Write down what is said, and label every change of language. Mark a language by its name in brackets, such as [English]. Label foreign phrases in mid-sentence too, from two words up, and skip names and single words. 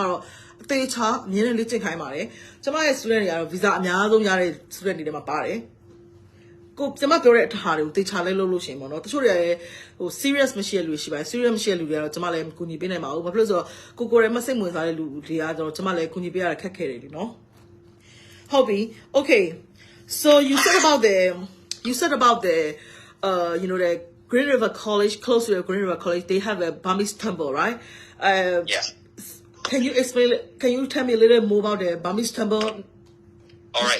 [Burmese] တော့အသေးချာအမြင်နဲ့လေ့ကျင့်ခိုင်းပါတယ်ကျမရဲ့ student တွေကတော့ visa အများဆုံးရတဲ့ student တွေထဲမှာပါတယ်ကိုကျမပြောတဲ့အထာတွေကိုသေချာလဲလုပ်လို့ရှင်ပေါ့နော်တချို့တွေလည်းserious မရှိတဲ့လူတွေရှိပါတယ် serious မရှိတဲ့လူတွေကတော့ကျမလည်းကူညီပေးနိုင်ပါဘူးဘာဖြစ်လို့ဆိုတော့ကိုယ်လည်းမစိတ်ဝင်စားတဲ့လူတွေကတော့ကျမလည်းကူညီပေးရတာခက်ခဲတယ်လीနော်ဟုတ်ပြီ [English] okay so you said about the the Green River College, close to the Green River College, they have a Burmese temple, right? Yes. Can you tell me a little more about the Burmese temple? All right.